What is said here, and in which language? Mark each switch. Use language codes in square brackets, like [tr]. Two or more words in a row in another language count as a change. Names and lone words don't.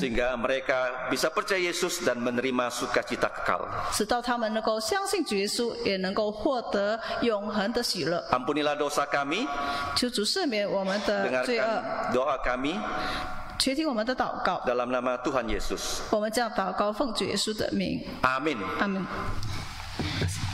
[id] Sehingga mereka bisa percaya Yesus dan menerima sukacita kekal. [zh] 使到他们能够相信主耶稣，也能够获得永恒的喜乐。 [id] Ampunilah dosa kami, [zh] 求主赦免我们的罪恶， [id] dengarkan doa kami [zh] 垂听我们的祷告。 [id] dalam nama Tuhan Yesus. [zh] 我们这样祷告，奉主耶稣的名， [id] Amin. [zh] 阿门。